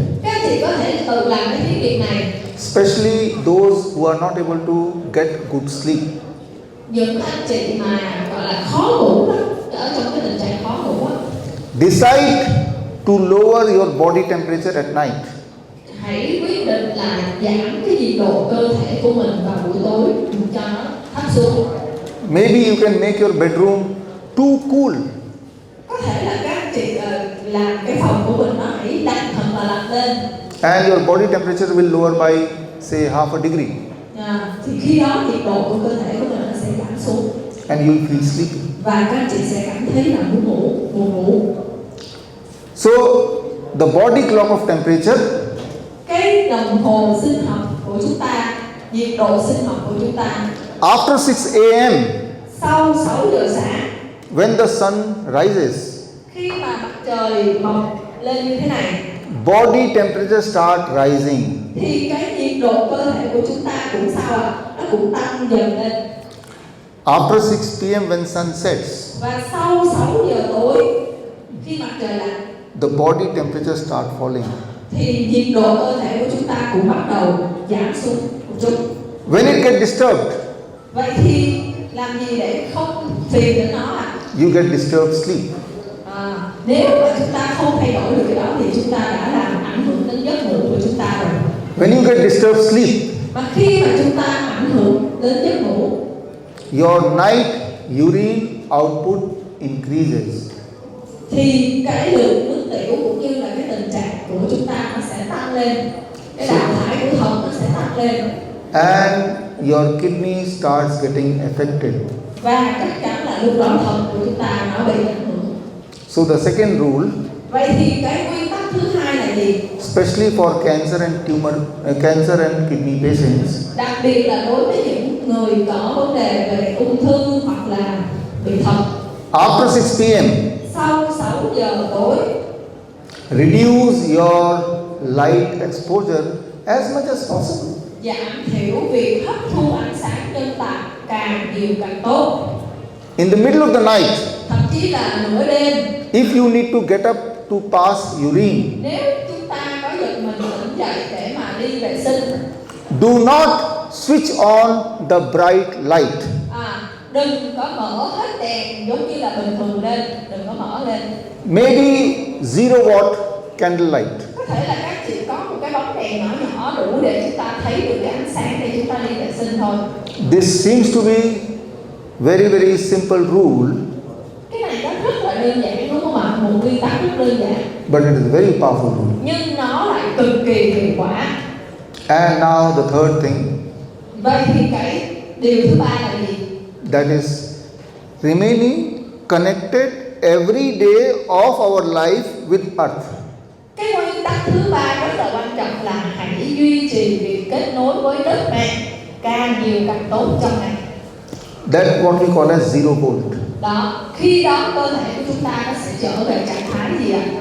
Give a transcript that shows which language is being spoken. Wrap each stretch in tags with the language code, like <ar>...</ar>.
<vi>Các anh chị có thể tự làm cái thí nghiệm này.</vi> <en>especially those who are not able to get good sleep.</en> <vi>Những anh chị mà gọi là khó ngủ đó, ở trong cái tình trạng khó ngủ đó,</vi> <en>Decide to lower your body temperature at night.</en> <vi>hãy quyết định là giảm cái nhiệt độ cơ thể của mình vào buổi tối cho nó thấp xuống.</vi> <en>Maybe you can make your bedroom too cool.</en> <vi>Có thể là các anh chị làm cái phòng của mình nó hãy đặt thật là lạnh lên.</vi> <en>And your body temperature will lower by say half a degree.</en> <vi>Thì khi đó nhiệt độ của cơ thể của mình nó sẽ giảm xuống.</vi> <en>And you will feel sleepy.</en> <vi>Và các anh chị sẽ cảm thấy là buồn ngủ.</vi> <en>So the body clock of temperature</en> <vi>Cái đồng hồ sinh học của chúng ta, nhiệt độ sinh học của chúng ta,</vi> <en>after 6 a.m.,</en> <vi>sau 6 giờ sáng,</vi> <en>when the sun rises,</en> <vi>khi mà mặt trời mọc lên như thế này,</vi> <en>body temperature start rising.</en> <vi>thì cái nhiệt độ cơ thể của chúng ta cũng sao ạ? Nó cũng tăng dần lên.</vi> <en>After 6 p.m. when sun sets,</en> <vi>Và sau 6 giờ tối, khi mặt trời lặn,</vi> <en>the body temperature start falling.</en> <vi>thì nhiệt độ cơ thể của chúng ta cũng bắt đầu giảm xuống một chút.</vi> <en>When it gets disturbed,</en> <vi>Vậy thì làm gì để không phiền đến nó ạ?</vi> <en>you get disturbed sleep.</en> <vi>Nếu mà chúng ta không thay đổi được cái đó thì chúng ta đã làm ảnh hưởng đến giấc ngủ của chúng ta rồi.</vi> <en>When you get disturbed sleep,</en> <vi>Và khi mà chúng ta ảnh hưởng đến giấc ngủ,</vi> <en>your night urine output increases.</en> <vi>thì cái lượng nước tiểu cũng như là cái tình trạng của chúng ta nó sẽ tăng lên, cái đào thải của thận nó sẽ tăng lên,</vi> <en>And your kidney starts getting affected.</en> <vi>và chắc chắn là lúc đó thận của chúng ta nó bị ảnh hưởng.</vi> <en>So the second rule,</en> <vi>Vậy thì cái nguyên tắc thứ hai là gì?</vi> <en>especially for cancer and kidney patients,</en> <vi>Đặc biệt là đối với những người có vấn đề về ung thư hoặc là bị thận,</vi> <en>after 6 p.m.,</en> <vi>sau 6 giờ tối,</vi> <en>reduce your light exposure as much as possible.</en> <vi>giảm thiểu việc hấp thu ánh sáng nhân tạo càng nhiều càng tốt.</vi> <en>In the middle of the night,</en> <vi>Thậm chí là nửa đêm,</vi> <en>if you need to get up to pass urine,</en> <vi>nếu chúng ta có giật mình tỉnh dậy để mà đi vệ sinh,</vi> <en>do not switch on the bright light.</en> <vi>đừng có mở hết đèn giống như là bình thường lên, đừng có mở lên.</vi> <en>Maybe 0-watt candle light.</en> <vi>Có thể là các chị có một cái bóng đèn nhỏ nhỏ đủ để chúng ta thấy được cái ánh sáng để chúng ta đi vệ sinh thôi.</vi> <en>This seems to be very simple rule,</en> <vi>Cái này nó rất là đơn giản đúng không ạ? Một nguyên tắc rất đơn giản.</vi> <en>but it is a very powerful rule.</en> <vi>nhưng nó lại cực kỳ hiệu quả.</vi> <en>And now the third thing,</en> <vi>Vậy thì cái điều thứ ba là gì?</vi> <en>that is remaining connected every day of our life with earth.</en> <vi>Cái nguyên tắc thứ ba rất là quan trọng là hãy duy trì việc kết nối với đất mẹ càng nhiều càng tốt trong ngày.</vi> <en>That's what we call as zero volt.</en> <vi>Đó, khi đó cơ thể của chúng ta nó sẽ trở về trạng thái gì ạ?</vi>